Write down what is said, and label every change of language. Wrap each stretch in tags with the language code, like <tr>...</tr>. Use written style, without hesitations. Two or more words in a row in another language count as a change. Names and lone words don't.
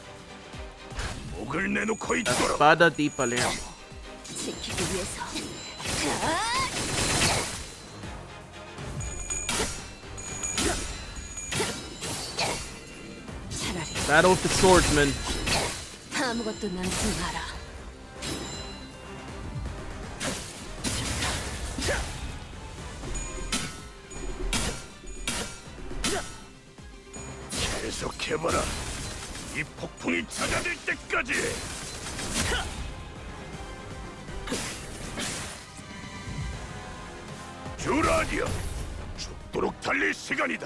<ko>목을 내놓고 있도록.</ko> <it>Espada di Palermo.</it> <ko>지키기 위해서</ko> <en>Battle with the swordsman.</en> <ko>아무것도 남지 마라. 계속해봐라. 이 폭풍이 잦아들 때까지. 주라디오, 죽도록 달릴 시간이다.</ko>